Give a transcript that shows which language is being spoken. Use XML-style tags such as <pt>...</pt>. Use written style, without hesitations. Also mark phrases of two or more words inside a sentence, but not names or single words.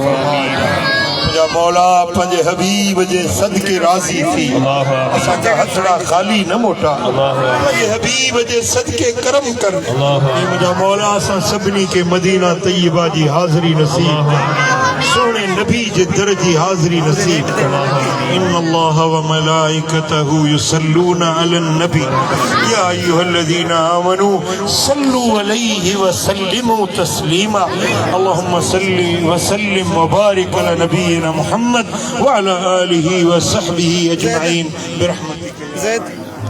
<sd>मुंहिंजा मौला पंहिंजे हबीब जे सदके राज़ी थी असांजा हथड़ा ख़ाली न मोटा पंहिंजे हबीब जे सदके करम कर मुंहिंजा मौला असां सभिनी खे मदीना तय्यबा जी हाज़िरी नसीब</sd> <ar>सोने नबी जे दर जी हाज़िरी नसीब إن الله وملائكته يصلون على النبي يا أيها الذين آمنوا صلوا عليه وسلموا تسليما اللهم صل وسلم وبارك على نبينا محمد وعلى آله وصحبه أجمعين برحمتك</ar> <sd>ज़ैद</sd>